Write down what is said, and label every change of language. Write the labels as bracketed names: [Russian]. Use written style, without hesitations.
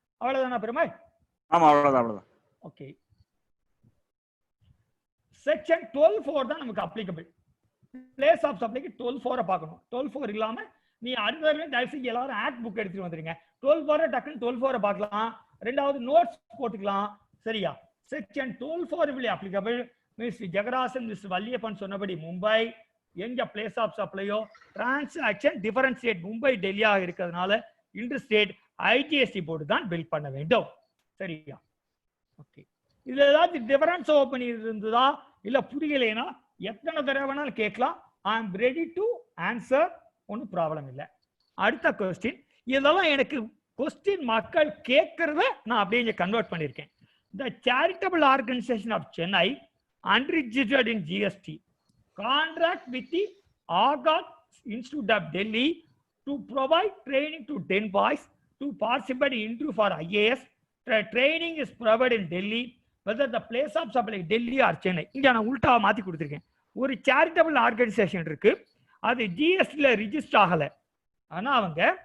[Tamil] அவ்வளவுதானா பெருமாள்? ஆமா அவ்வளவுதான். ஓகே. செக்ஷன் 12(4) தான் நமக்கு அப்ளிகபிள். பிளேஸ் ஆஃப் சப்ளைக்கு 12(4) பார்க்கணும். 12(4) இல்லாம நீ அடுத்த தயவுசெய்து எல்லாரும் ஆக்ட் புக் எடுத்துட்டு வந்துருங்க. 12(4) டக்குன்னு 12(4) பார்க்கலாம். ரெண்டாவது நோட்ஸ் போட்டுக்கலாம். சரியா? [English] Section 12(4) will applicable. [Tamil] Miss ஜெகராசன் miss Valliappan சொன்னபடி மும்பை எங்க place of சப்ளையோ transaction different state Mumbai டெல்லியாக இருக்கிறதுனால இன்டர் ஸ்டேட் ஐஜிஎஸ்டி போர்டு தான் பில் பண்ண வேண்டும். சரியா? ஓகே. இதுல ஏதாவது டிஃபரன்ஸ் ஓப்பன் இருந்ததா இல்ல புரியலைன்னா எத்தனை தடவை வேணாலும் கேட்கலாம். [English] I am ready to answer, [Tamil] ஒன்றும் ப்ராப்ளம் இல்லை. அடுத்த கொஸ்டின். இதெல்லாம் எனக்கு கொஸ்டின் மக்கள் கேட்கறத நான் அப்படியே கன்வெர்ட் பண்ணியிருக்கேன். [English] The charitable organization of Chennai, unregistered in GST, contract with the Agat Institute of Delhi to provide training to 10 boys to participate in interview for IAS. The training is provided in Delhi, whether the place of supply Delhi or Chennai. [Tamil] இங்க நான் உல்டா மாத்தி கொடுத்திருக்கேன். ஒரு charitable organisation இருக்கு, அது ஜிஎஸ்டில register ஆகல. ஆனா அவங்க